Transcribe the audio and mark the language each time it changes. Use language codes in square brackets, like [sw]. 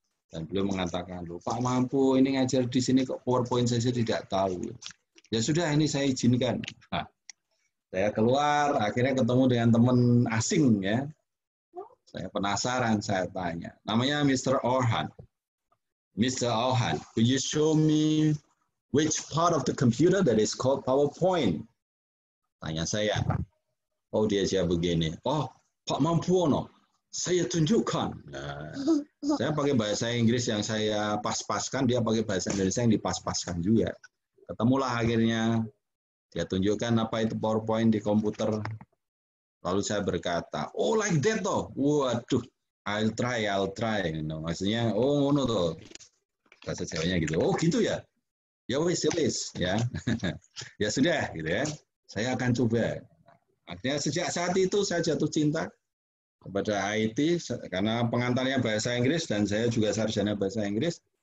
[id] Dan beliau mengatakan, loh Pak Mampu ini ngajar di sini kok PowerPoint saya tidak tahu. Ya sudah ini saya izinkan. Nah, saya keluar, akhirnya ketemu dengan teman asing ya. Saya penasaran, saya tanya. Namanya Mr. Orhan. Mr. [en] Orhan, could you show me which part of the computer that is called PowerPoint? [id] Tanya saya. Oh dia jawab begini, oh Pak Mampuono, saya tunjukkan. Nah, saya pakai bahasa Inggris yang saya pas-paskan, dia pakai bahasa Indonesia yang dipas-paskan juga. Ketemulah akhirnya, dia tunjukkan apa itu PowerPoint di komputer. Lalu saya berkata, oh [en] like that [id] toh, waduh, [en] I'll try. [id] Maksudnya, oh no toh, bahasa Jawanya gitu. Oh gitu ya, ya wis, ya, ya sudah gitu ya, saya akan coba. Akhirnya sejak saat itu saya jatuh cinta kepada IT karena pengantarnya bahasa Inggris dan saya juga sarjana bahasa Inggris.